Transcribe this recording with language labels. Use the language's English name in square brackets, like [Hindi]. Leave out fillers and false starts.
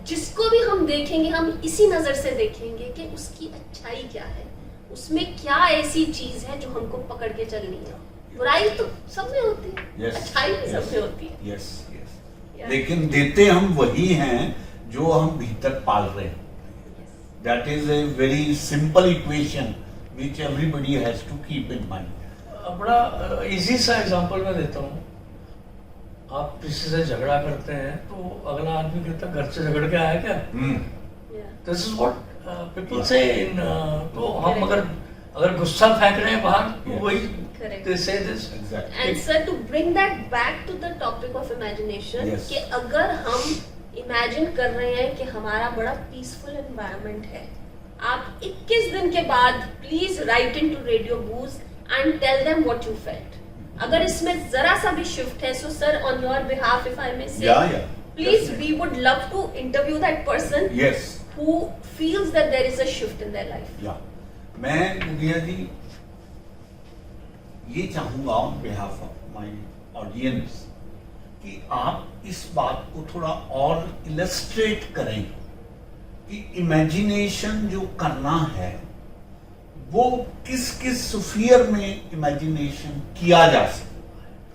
[Hindi] जिसको भी हम देखेंगे हम इसी नजर से देखेंगे कि उसकी अच्छाई क्या है, उसमें क्या ऐसी चीज है जो हमको पकड़ के चलनी है. बुराई तो सब में होती है, [English] Yes. [Hindi] अच्छाई भी सब में होती है. [English] Yes. Yes. Yeah. [Hindi] लेकिन देते हम वही हैं जो हम भीतर पाल रहे हैं. [English] That is a very simple equation which everybody has to keep in mind. [Hindi] बड़ा इजी सा एग्जांपल मैं देता हूँ. आप किसी से झगड़ा करते हैं तो अगला आदमी कहता है घर से झगड़ के आया क्या. [English] Yeah. This is what people say in. [Hindi] तो हम अगर गुस्सा फेंक रहे हैं बाहर तो [English] Yeah. [Hindi] वही [English] Correct. they say this. Exactly. And sir, to bring that back to the topic of imagination, Yes. [Hindi] कि अगर हम इमेजिन कर रहे हैं कि हमारा बड़ा पीसफुल एनवायरनमेंट है, आप 21 दिन के बाद [English] Please write in to radio Booz and tell them what you felt. [Hindi] अगर इसमें जरा सा भी शिफ्ट है, [English] So sir on your behalf if I may say, Yeah. Please Definitely. We would love to interview that person Yes. who feels that there is a shift in their life. Yeah. [Hindi] मैं मुखिया जी ये चाहूंगा [English] on behalf of my audience [Hindi] कि आप इस बात को थोड़ा और इलस्ट्रेट करें कि इमेजिनेशन जो करना है वो किस किस स्फीयर में इमेजिनेशन किया जा सकता है.